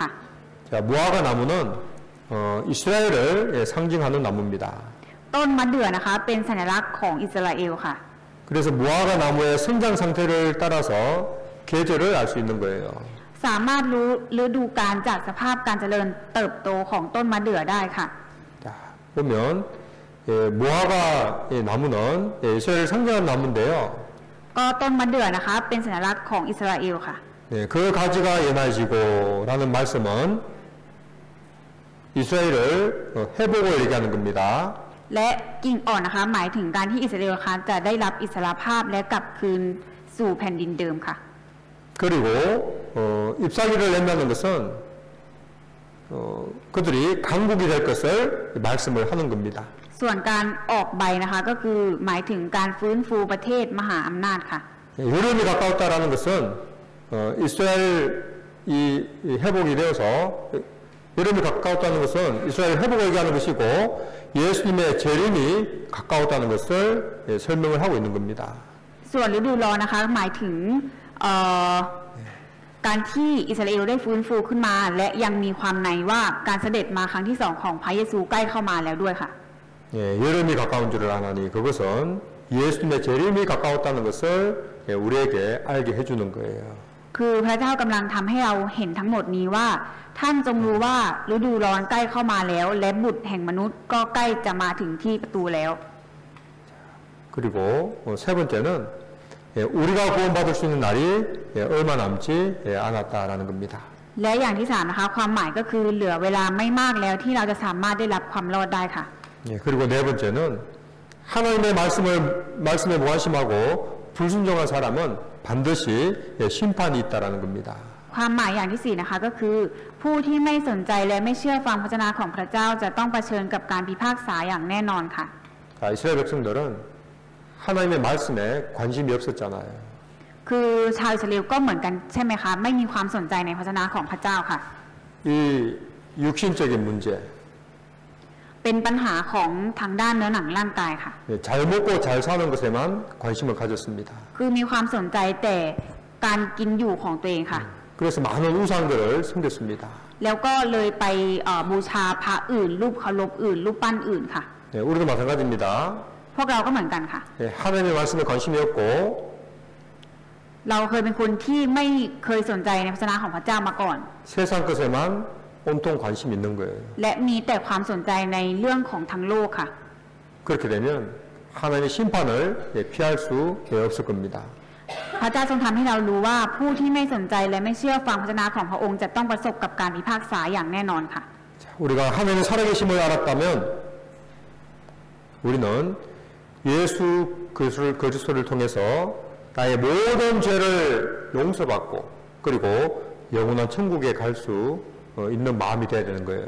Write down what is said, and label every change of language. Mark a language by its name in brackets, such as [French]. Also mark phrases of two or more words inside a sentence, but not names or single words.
[Korean] 자, 무화과 나무는 이스라엘을 상징하는 나무입니다. [Thai] ต้นมะเดื่อนะคะเป็นสัญลักษณ์ของอิสราเอลค่ะ [Korean] 그래서 무화과 나무의 성장 상태를 따라서 계절을 알 수 있는 거예요. [Thai] สามารถรู้ฤดูกาลจากสภาพการเจริญเติบโตของต้นมะเดื่อได้ค่ะ [Korean] 자, 보면 무화과 나무는 이스라엘을 상징하는 나무인데요. [Thai] ก็ต้นมะเดื่อนะคะเป็นสัญลักษณ์ของอิสราเอลค่ะ [Korean] 네, 그 가지가 예나지고라는 말씀은 이스라엘을 회복을 얘기하는 겁니다. [Thai] และกิ่งอ่อนนะคะหมายถึงการที่อิสราเอลนะคะจะได้รับอิสรภาพและกลับคืนสู่แผ่นดินเดิมค่ะ [Korean] 그리고 잎사귀를 낸다는 것은 그들이 강국이 될 것을 말씀을 하는 겁니다. [Thai] ส่วนการออกใบนะคะก็คือหมายถึงการฟื้นฟูประเทศมหาอำนาจค่ะ [Korean] 여름이 가까웠다라는 것은 이스라엘이 회복이 되어서 여름이 가까웠다는 것은 이스라엘 회복을 얘기하는 것이고 예수님의 재림이 가까웠다는 것을 설명을 하고 있는 겁니다. [Thai] ส่วนฤดูร้อนนะคะหมายถึงการที่อิสราเอลได้ฟื้นฟูขึ้นมาและยังมีความในว่าการเสด็จมาครั้งที่2ของพระเยซูใกล้เข้ามาแล้วด้วยค่ะ [Korean] 예, 여름이 가까운 줄을 아나니 그것은 예수님의 재림이 가까웠다는 것을 우리에게 알게 해주는 거예요. [Thai] คือพระเจ้ากำลังทำให้เราเห็นทั้งหมดนี้ว่าท่านจงรู้ว่าฤดูร้อนใกล้เข้ามาแล้วและบุตรแห่งมนุษย์ก็ใกล้จะมาถึงที่ประตูแล้ว [Korean] 그리고 세 번째는 우리가 구원받을 수 있는 날이 얼마 남지 않았다라는 겁니다. [Thai] และอย่างที่3นะคะความหมายก็คือเหลือเวลาไม่มากแล้วที่เราจะสามารถได้รับความรอดได้ค่ะ [Korean] 그리고 네 번째는 하나님의 말씀에 무관심하고 불순종한 사람은 반드시 심판이 있다라는 겁니다. [Thai] ความหมายอย่างที่4นะคะก็คือผู้ที่ไม่สนใจและไม่เชื่อฟังพระวจนะของพระเจ้าจะต้องเผชิญกับการพิพากษาอย่างแน่นอนค่ะ [Korean] 이스라엘 백성들은 하나님의 말씀에 관심이 없었잖아요. [Thai] คือชาวอิสราเอลก็เหมือนกันใช่ไหมคะไม่มีความสนใจในพระวจนะของพระเจ้าค่ะ [Korean] 이 육신적인 문제, [Thai] เป็นปัญหาของทางด้านเนื้อหนังร่างกายค่ะ [Korean] 잘 먹고 잘 사는 것에만 관심을 가졌습니다. [Thai] คือมีความสนใจแต่การกินอยู่ของตัวเองค่ะ [Korean] 그래서 많은 우상들을 섬겼습니다. [Thai] แล้วก็เลยไปบูชาพระอื่นรูปเคารพอื่นรูปปั้นอื่นค่ะ [Korean] 우리도 마찬가지입니다. [Thai] พวกเราก็เหมือนกันค่ะ [Korean] 하나님의 말씀에 관심이 없고 [Thai] เราเคยเป็นคนที่ไม่เคยสนใจในพระวจนะของพระเจ้ามาก่อน [Korean] 세상 것에만 온통 관심이 있는 거예요. [Thai] และมีแต่ความสนใจในเรื่องของทั้งโลกค่ะ [Korean] 그렇게 되면 하나님의 심판을 피할 수 없을 겁니다. [Thai] พระเจ้าทรงทำให้เรารู้ว่าผู้ที่ไม่สนใจและไม่เชื่อฟังพระวจนะของพระองค์จะต้องประสบกับการพิพากษาอย่างแน่นอนค่ะ [Korean] 우리가 하나님의 살아계심을 알았다면 우리는 예수 그리스도를 통해서 나의 모든 죄를 용서받고 그리고 영원한 천국에 갈 수 있는 마음이 돼야 되는 거예요.